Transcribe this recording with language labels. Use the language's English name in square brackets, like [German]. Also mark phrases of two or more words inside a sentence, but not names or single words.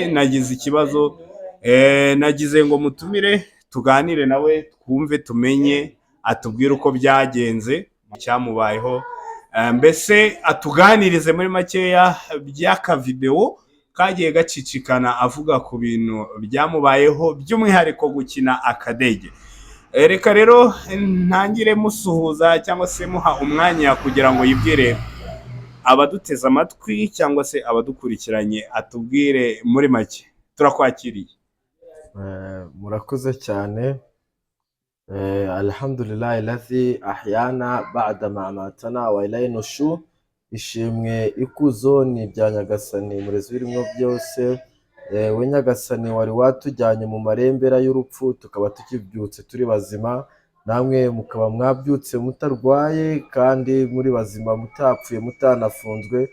[Kinyarwanda] Nagize ikibazo, nagize ngo mutumire tuganire nawe, twumve tumenye, atubwire uko byagenze, cyamubayeho, mbese atuganirize muri makeya by'aka video kagiye gacicikana avuga ku bintu byamubayeho, by'umwihariko gukina akadege. Reka rero ntangire musuhuza cyangwa se muha umwanya kugira ngo yibwire abaduteze amatwi cyangwa se abadukurikiranye, atubwire muri make. Turakwakiriye. Murakoze cyane. [Arabic] الحمد لله الذي أحيانا بعد ما أماتنا وإليه النشور. [Kinyarwanda] Ishimwe ikuzo ni ibya Nyagasani murezi w'ibiremwa byose. We Nyagasani wari watujyanye mu marembera y'urupfu tukaba tukibyutse turi bazima, namwe mukaba mwabyutse mutarwaye kandi muri bazima, mutapfuye, mutanafunzwe.